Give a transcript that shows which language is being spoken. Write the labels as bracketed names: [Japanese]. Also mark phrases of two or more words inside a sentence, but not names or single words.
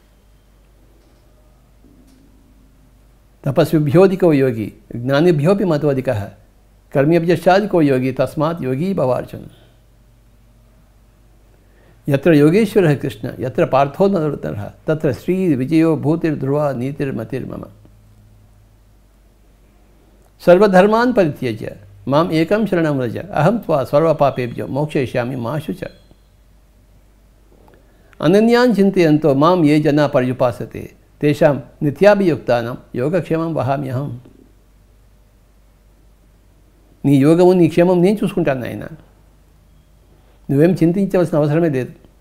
[Sanskrit] తపస్విభ్యోధికో యోగి జ్ఞానిభ్యోపి మతోధిక కర్మ్యభ్యశ్చాధికో యోగి తస్మాత్ యోగీ భవార్జున. యత్ర యోగేశ్వరః కృష్ణ యత్ర పార్థో నరోత్తమః తత్ర శ్రీ విజయో భూతిర్ధ్రువ నీతిర్మతిర్మమ. సర్వధర్మాన్ పరిత్యజ్య మాం ఏకం శరణం వ్రజ అహం త్వా సర్వపాపేభ్యో మోక్షయిష్యామి మా శుచ. అనన్యాన్ చింతయంతో మాం ఏ జనా పర్యుపాసతే తేషాం నిత్యాభియుక్తానాం యోగక్షేమం వహామ్యహం. [Telugu] నీ యోగము నీ క్షేమం నేను చూసుకుంటాను నాయన, నువ్వేం చింతించవలసిన అవసరమే లేదు.